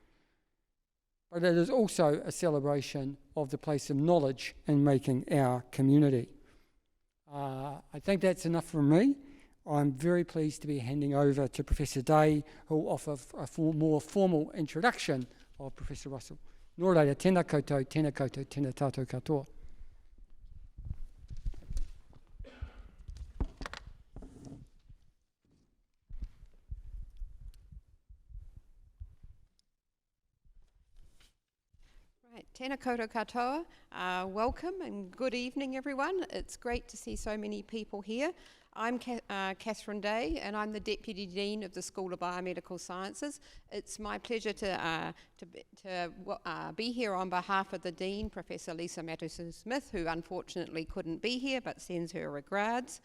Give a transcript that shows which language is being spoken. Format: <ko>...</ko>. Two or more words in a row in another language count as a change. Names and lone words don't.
<en>But it is also a celebration of the place of knowledge in making our community. I think that's enough from me. I'm very pleased to be handing over to Professor Day, who will offer a more formal introduction of Professor Russell.</en> <mi>Nō reira, tēnā koutou, tēnā tātou katoa. Tēnā koutou katoa,</mi> <en>welcome and good evening everyone. It's great to see so many people here. I'm Catherine Day, and I'm the Deputy Dean of the School of Biomedical Sciences. It's my pleasure to be here on behalf of the Dean, Professor Lisa Mattison-Smith, who unfortunately couldn't be here but sends her regards.</en>